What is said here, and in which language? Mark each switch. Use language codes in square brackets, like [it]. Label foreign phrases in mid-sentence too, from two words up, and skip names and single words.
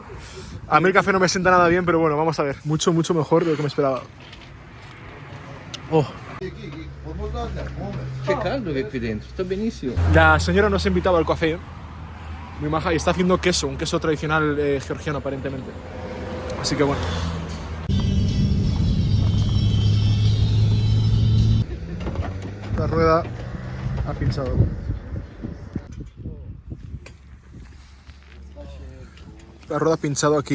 [es] A mí el café no me sienta nada bien, pero bueno, vamos a ver. Mucho mejor de lo que me esperaba. Oh, [it] C'è caldo che qui dentro, sta benissimo. [es] La señora nos ha invitado al café, muy maja, y está haciendo queso, un queso tradicional georgiano aparentemente. Así que bueno. La rueda ha pinchado. La rueda ha pinchado aquí.